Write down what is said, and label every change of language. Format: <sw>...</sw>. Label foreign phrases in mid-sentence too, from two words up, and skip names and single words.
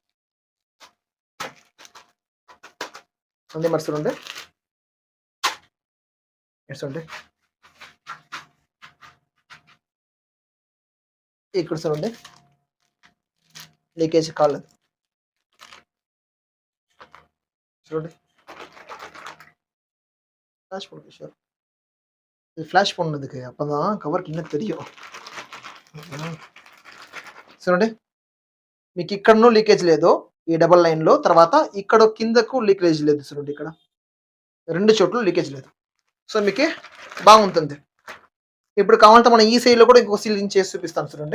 <te>అంతే మరి చూడండి. చూడండి ఇక్కడ చూడండి లీకేజ్ కాలేదు.</te> <ta>చూడండి ஃப்ளாஷ் போடுங்க சார். இது ஃப்ளாஷ் பண்ணதுக்கு அப்பதான் கவர் கிண்ண தெரியும்.</ta> <te>చూడండి మీకు ఇక్కడనూ లీకేజ్ లేదు ఈ</te> <en>double line.</en> <te>తర్వాత ఇక్కడ కిందకు లీకేజ్ లేదు చూడండి ఇక్కడ. 2 చోట్ల లీకేజ్ లేదు. సో మీకు బాగుంటుంది. ఇప్పుడు కావాలంటే మనం ఈ సైడ్‌లో కూడా ఇంకో సీలింగ్ చేసి చూపిస్తాను చూడండి.</te>